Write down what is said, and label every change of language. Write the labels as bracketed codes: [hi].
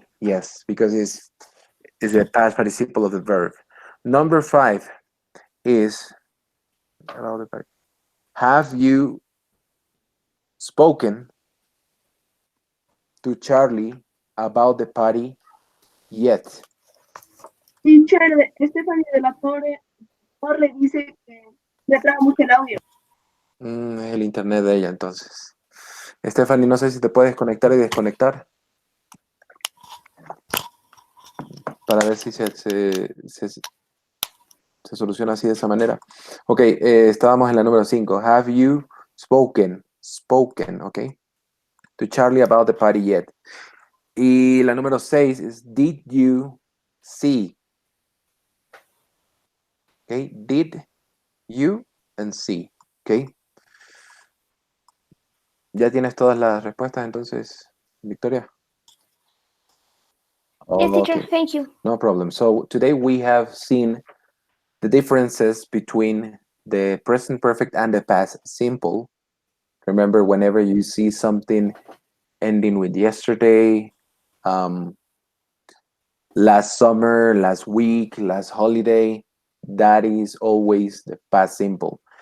[en] Ed, yes, because it's the past participle of the verb. Number 5 is have you spoken to Charlie about the party yet? [es] Teacher, Stephanie de la Torre dice que le traba mucho el audio. Es el internet de ella, entonces. Stephanie, no sé si te puedes conectar y desconectar para ver si se soluciona así de esa manera. Ok, estábamos en la número 5. [en] Have you spoken, ok, to Charlie about the party yet? [es] Y la número 6 es [en] did you see? Ok, did you and see, ok. [es] ¿Ya tienes todas las respuestas entonces, Victoria? [en] Yes, teacher, Okay, thank you. no problem. So today we have seen the differences between the present perfect and the past simple. Remember, whenever you see something ending with yesterday, last summer, last week, last holiday, that is always the past simple.